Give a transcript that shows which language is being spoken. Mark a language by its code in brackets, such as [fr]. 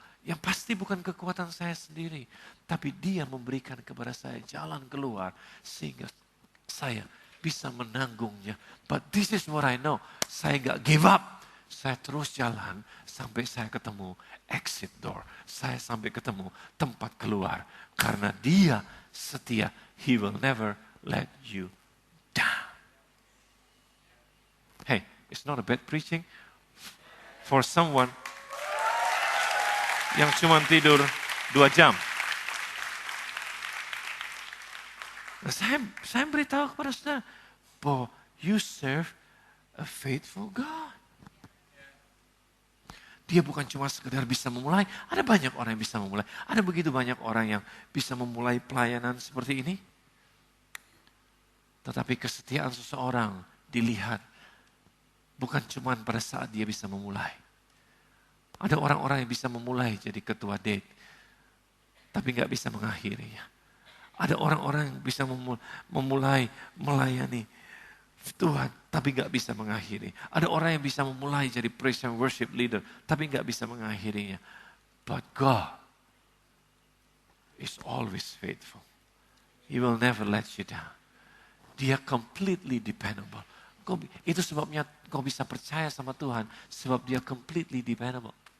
[id] Yang pasti bukan kekuatan saya sendiri. Tapi dia memberikan kepada saya jalan keluar. Sehingga saya bisa menanggungnya. [en] But this is what I know. [id] Saya nggak [en] give up. [id] Saya terus jalan sampai saya ketemu [en] exit door. [id] Saya sampai ketemu tempat keluar. Karena dia setia. [en] He will never let you down. Hey, it's not a bad preaching for someone [id] yang cuma tidur 2 jam. Nah, saya beritahu kepada saudara bahwa [en] you serve a faithful God. [id] Dia bukan cuma sekedar bisa memulai. Ada banyak orang yang bisa memulai. Ada begitu banyak orang yang bisa memulai pelayanan seperti ini. Tetapi kesetiaan seseorang dilihat bukan cuma pada saat dia bisa memulai. Ada orang-orang yang bisa memulai jadi ketua date. Tapi gak bisa mengakhirinya. Ada orang-orang yang bisa memulai melayani Tuhan, tapi gak bisa mengakhiri. Ada orang yang bisa memulai jadi [en] praise and worship leader, [id] tapi gak bisa mengakhirinya. [en] But God is always faithful. He will never let you down. Dia completely dependable. [id] Itu sebabnya kau bisa percaya sama Tuhan, sebab dia [en] completely dependable.